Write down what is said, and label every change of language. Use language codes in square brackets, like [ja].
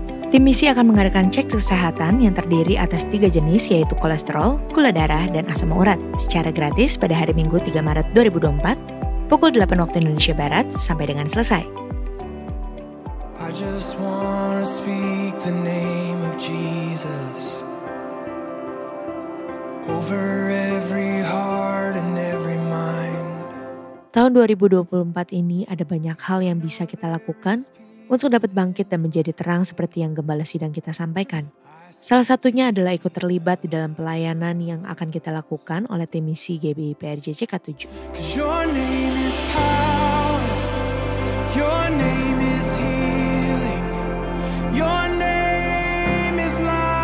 [id] Tim misi akan mengadakan cek kesehatan yang terdiri atas 3 jenis yaitu kolesterol, gula darah, dan asam urat secara gratis pada hari Minggu 3 Maret 2024 pukul 8 waktu Indonesia Barat sampai dengan selesai. [en] I just wanna speak the name of Jesus over every heart and every mind. [id] Tahun 2024 ini ada banyak hal yang bisa kita lakukan untuk dapat bangkit dan menjadi terang seperti yang Gembala Sidang kita sampaikan. Salah satunya adalah ikut terlibat di dalam pelayanan yang akan kita lakukan oleh tim misi GBI PRJ CK7. [en] 'Cause your name is power, your name is healing, your name is life.